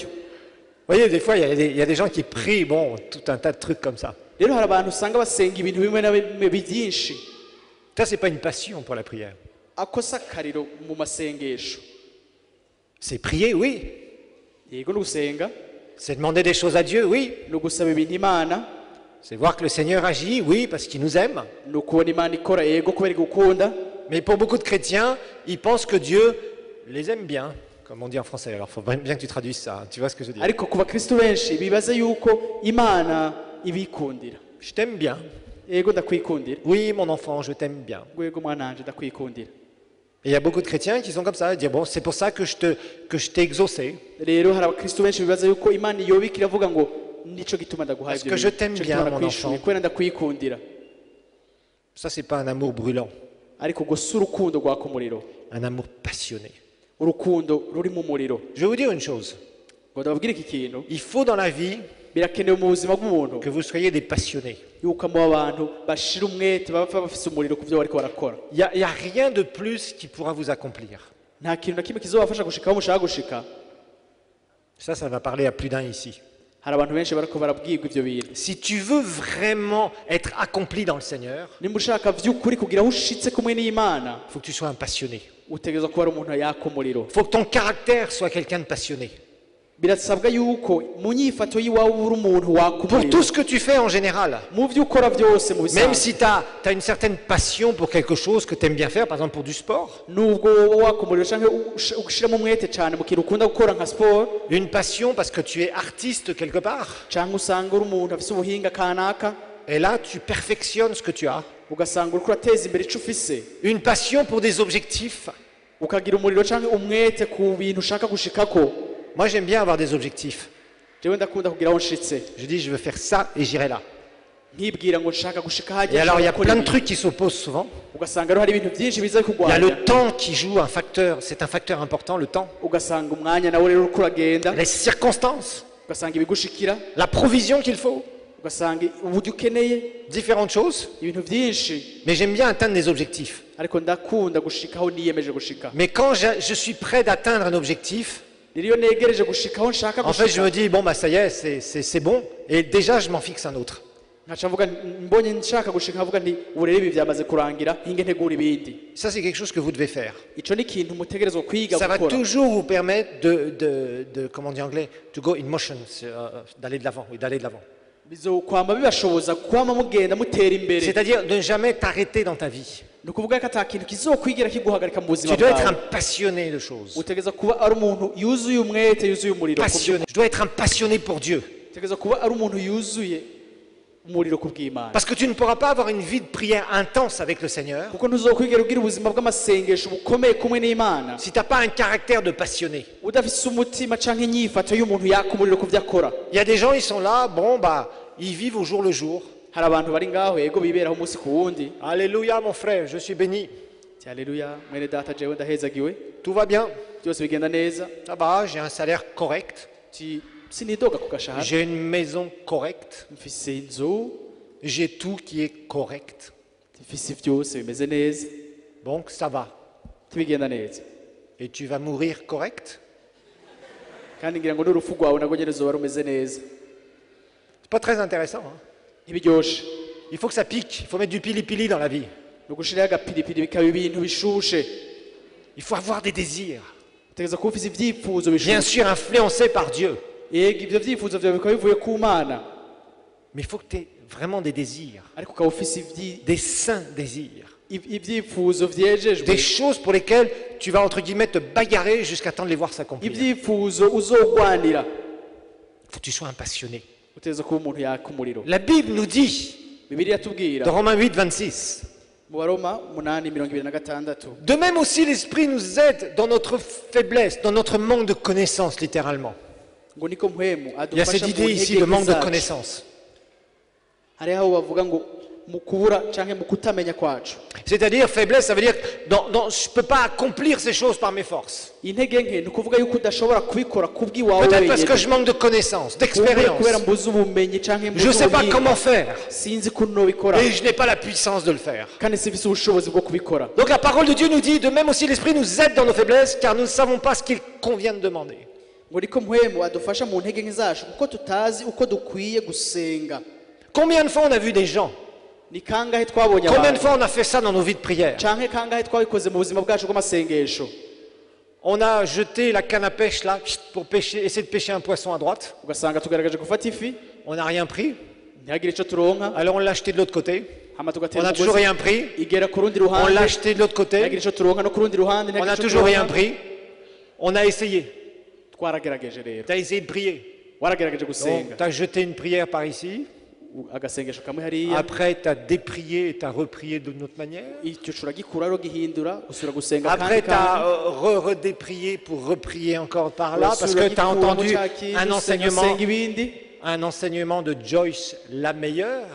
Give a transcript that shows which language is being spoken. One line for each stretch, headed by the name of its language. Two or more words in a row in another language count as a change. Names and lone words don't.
French: Vous voyez, des fois, il y a des gens qui prient, bon, tout un tas de trucs comme ça.
Rundi: rero hari abantu usanga basenga ibintu bimwe na bimwe byinshi.
French: Ça, c'est pas une passion pour la prière.
Rundi: ako si akariro mu masengesho.
French: C'est prier, oui.
Rundi: yego ni ugusenga,
French: C'est demander des choses à Dieu, oui.
Rundi: ni ugusaba ibintu Imana,
French: C'est voir que le Seigneur agit, oui, parce qu'il nous aime.
Rundi: ni ukubona Imana ikora yego kubera igukunda.
French: Mais pour beaucoup de chrétiens, ils pensent que Dieu les aime bien, comme on dit en français. Alors, il faut bien que tu traduises ça. Tu vois ce que je veux dire?
Rundi: ariko ku bakristo benshi bibaza yuko Imana ibikundira.
French: Je t'aime bien.
Rundi: yego ndakwikundira,
French: Oui, mon enfant, je t'aime bien.
Rundi: yego mwananje ndakwikundira.
French: Et il y a beaucoup de chrétiens qui sont comme ça, ils disent, bon, c'est pour ça que je t'ai exaucé.
Rundi: rero hari abakristo benshi bibaza yuko Imana iyobika iravuga ngo nico gituma ndaguhaye
French: Parce que je t'aime bien, mon enfant.
Rundi: kubera ndakwikundira.
French: Ça, c'est pas un amour brûlant,
Rundi: ariko ubwo si urukundo rwaka umuriro,
French: un amour passionné.
Rundi: urukundo ruri mu muriro.
French: Je vais vous dire une chose.
Rundi: ngo ndababwire iki kintu,
French: Il faut dans la vie
Rundi: birakenewe mu buzima bw'umuntu
French: que vous soyez des passionnés.
Rundi: yuko mu abantu bashira umwete baba bafise umuriro ku byo bariko barakora.
French: Il y a rien de plus qui pourra vous accomplir.
Rundi: nta kintu na kimwe kizobafasha gushika aho mushaka gushika.
French: Ça va parler à plus d'un ici.
Rundi: hari abantu benshi bariko barabwirwa ivyo bintu.
French: Si tu veux vraiment être accompli dans le Seigneur,
Rundi: nimba ushaka vy'ukuri kugira aho ushitse kumwe n'Imana,
French: il faut que tu sois un passionné.
Rundi: utegerezwa kuba ari umuntu yaka umuriro.
French: Il faut que ton caractère soit quelqu'un de passionné.
Rundi: birasabwa yuko mu nyifato y'iwawe uri umuntu waka
French: Pour
Rundi: umuriro
French: tout ce que tu fais en général.
Rundi: mu vyo ukora vyose mu
French: Même
Rundi: bisanzwe.
French: si tu as une certaine passion pour quelque chose que tu aimes bien faire, par exemple pour du sport,
Rundi: nubwo wowe waka umuriro canke ugushiramo umwete cane mu kintu ukunda gukora nka sport,
French: une passion parce que tu es artiste quelque part,
Rundi: canke usanga uri umuntu afise ubuhinga kanaka,
French: et là tu perfectionnes ce que tu as.
Rundi: ugasanga uriko urateza imbere ico ufise,
French: Une passion pour des objectifs.
Rundi: ukagira umuriro canke umwete ku bintu ushaka gushikako.
French: Moi j'aime bien avoir des objectifs.
Rundi: jewe ndakunda kugira aho nshitse,
French: Je dis je veux faire ça et j'irai là.
Rundi: nkibwira ngo nshaka gushika
French: Et
Rundi: hajya.
French: alors il y a plein de trucs qui s'opposent souvent.
Rundi: ugasanga rero hari ibintu byinshi biza
French: Il y a
Rundi: kugwanya,
French: le temps qui joue un facteur, c'est un facteur important, le temps.
Rundi: ugasanga umwanya nawe rero uriko uragenda,
French: Les circonstances,
Rundi: ugasanga ibigushikira,
French: la provision qu'il faut,
Rundi: ugasanga uburyo ukeneye,
French: différentes choses.
Rundi: ibintu byinshi.
French: Mais j'aime bien atteindre des objectifs.
Rundi: ariko ndakunda gushika aho niyemeje gushika.
French: Mais quand je suis prêt d'atteindre un objectif,
Rundi: rero iyo negereje gushika aho nshaka
French: en fait je
Rundi: gushika,
French: me dis, bon bah ça y est, c'est bon. Et déjà je m'en fixe un autre.
Rundi: nkaca mvuga mbonye nshaka gushika nkavuga nti ubu rero ibi byamaze kurangira hinge ntegura ibindi.
French: Ça c'est quelque chose que vous devez faire.
Rundi: ico ni ikintu mutegerezwa kwiga
French: Ça va
Rundi: gukora.
French: toujours vous permettre comment on dit en anglais,
English: to go in motion,
French: d'aller de l'avant, oui, d'aller de l'avant.
Rundi: bizokwama bibashoboza kwama mugenda mutera imbere.
French: C'est-à-dire de ne jamais t'arrêter dans ta vie.
Rundi: ni ukuvuga ko ata kintu kizokwigira kiguhagarika mu buzima
French: Tu dois être un
Rundi: bwawe.
French: passionné de choses.
Rundi: utegereza kuba ari umuntu yuzuye umwete, yuzuye umuriro ku byo-
French: Passionné. Je dois être un passionné pour Dieu.
Rundi: utegereza kuba ari umuntu yuzuye umuriro ku bw'Imana,
French: Parce que tu ne pourras pas avoir une vie de prière intense avec le Seigneur
Rundi: kuko ntuzokwigera ugira ubuzima bw'amasengesho bukomeye kumwe n'Imana
French: si tu n'as pas un caractère de passionné.
Rundi: udafise umutima canke inyifato y'umuntu yaka umuriro ku byo akora.
French: Il y a des gens, ils sont là, bon bah, ils vivent au jour le jour.
Rundi: hari abantu bari ngaho yego biberaho umunsi ku wundi.
French: Alléluia mon frère, je suis béni.
Rundi: Ati haleluya mwene data jewe ndahezagiwe,
French: Tout va bien,
Rundi: byose bigenda neza.
French: ça va, j'ai un salaire correct,
Rundi: Ati sinidoga ku gashahara,
French: j'ai une maison correcte,
Rundi: mfise inzu,
French: j'ai tout qui est correct.
Rundi: mfise byose bimeze neza,
French: Donc ça va.
Rundi: tibigenda neza.
French: Et tu vas mourir correct?
Rundi: kandi ngira ngo n'urupfu rwawe nagwo nyene ruzoba rumeze neza.
French: C'est pas très intéressant. Hein.
Rundi: ntibiryoshe.
French: Il faut que ça pique, il faut mettre du pili-pili dans la vie.
Rundi: ni ugushiraho agapiripiri bikaba ibintu bishushe.
French: Il faut avoir des désirs.
Rundi: utegereza kuba ufise ivyifuzo
French: Bien
Rundi: bishushe.
French: sûr influencés par Dieu.
Rundi: yego ivyo vyifuzo vyawe bikaba bivuye ku Mana,
French: Mais il faut que tu aies vraiment des désirs,
Rundi: ariko ukaba ufise
French: des saints désirs.
Rundi: ibyifuzo vyejejwe
French: des choses pour lesquelles tu vas entre guillemets te bagarrer jusqu'à temps de les voir s'accomplir.
Rundi: ibyifuzo uzogwanira
French: Faut que tu sois un passionné.
Rundi: uteza kuba umuntu yaka umuriro.
French: La Bible nous dit,
Rundi: Bibiliya tubwira
French: dans Romains 8, 26,
Rundi: mu Baroma 8:26
French: de même aussi l'Esprit nous aide dans notre faiblesse, dans notre manque de connaissances, littéralement.
Rundi: ngo niko mpwemu
French: Il y a cette
Rundi: adufasha mu
French: idée ici
Rundi: ntege
French: de manque de
Rundi: zacu.
French: connaissances.
Rundi: Hari aho bavuga ngo mu kubura canke mu kutamenya kwacu.
French: C'est-à-dire, faiblesse, ça veut dire, je ne peux pas accomplir ces choses par mes forces.
Rundi: Intege nke ni ukuvuga yuko udashobora kubikora kubw'iwawe
French: Peut-être parce que
Rundi: wenyine.
French: je manque de connaissances,
Rundi: Kubera
French: d'expérience.
Rundi: mbuze ubumenyi canke
French: Je
Rundi: mbuze
French: ne sais pas
Rundi: ubuhinga.
French: comment faire.
Rundi: Sinzi ko nobikora
French: Et je n'ai pas la puissance de le faire.
Rundi: kandi sifise ubushobozi bwo kubikora.
French: Donc la parole de Dieu nous dit, de même aussi l'Esprit nous aide dans nos faiblesses, car nous ne savons pas ce qu'il convient de demander.
Rundi: ngo niko mpwemu adufasha mu ntege nke zacu kuko tutazi uko dukwiye gusenga.
French: Combien de fois on a vu des gens?
Rundi: Ni kangahe twabonye
French: Combien de
Rundi: abantu
French: fois on a fait ça dans nos vies de prière?
Rundi: canke kangahe twabikoze mu buzima bwacu bw'amasengesho.
French: On a jeté la canne à pêche là pour pêcher, essayer de pêcher un poisson à droite.
Rundi: Ugasanga tugaragaje gufata ifi
French: On n'a rien pris.
Rundi: ntihagire ico turonka
French: Alors on l'a acheté de l'autre côté.
Rundi: hama
French: On
Rundi: tugatera
French: n'a toujours
Rundi: umugozi
French: rien pris.
Rundi: igera ku rundi
French: On
Rundi: ruhande
French: l'a acheté de l'autre côté.
Rundi: ntihagire ico turonka no ku rundi ruhande
French: On
Rundi: ntihagire
French: n'a
Rundi: ico
French: toujours rien
Rundi: turonka.
French: pris. On a essayé.
Rundi: Twaragerageje rero
French: Tu as essayé de prier.
Rundi: waragerageje
French: Donc
Rundi: gusenga
French: tu as jeté une prière par ici.
Rundi: agasengesho kamwe hariya
French: Après tu as déprié et tu as reprié d'une autre manière.
Rundi: icyo uragikura rero gihindura usubira gusenga
French: Après,
Rundi: kandi
French: tu as redéprié pour reprier encore par là, parce que tu as entendu un enseignement de Joyce la meilleure.